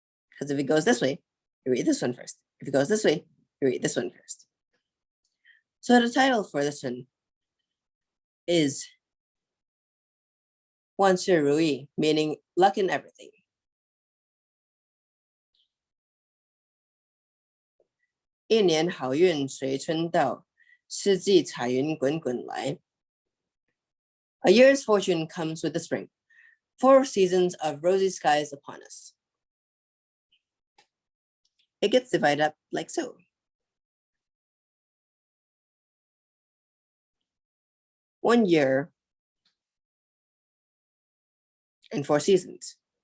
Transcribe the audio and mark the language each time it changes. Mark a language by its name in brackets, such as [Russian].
[English] Because if it goes this way, you read this one first. If it goes this way, you read this one first. So the title for this one is 万事如意, meaning luck in everything. [Chinese] 一年好运随春到, 四季彩云滚滚来. [English] A year's fortune comes with the spring, 4 seasons of rosy skies upon us. It gets divided up like so. One year and 4 seasons.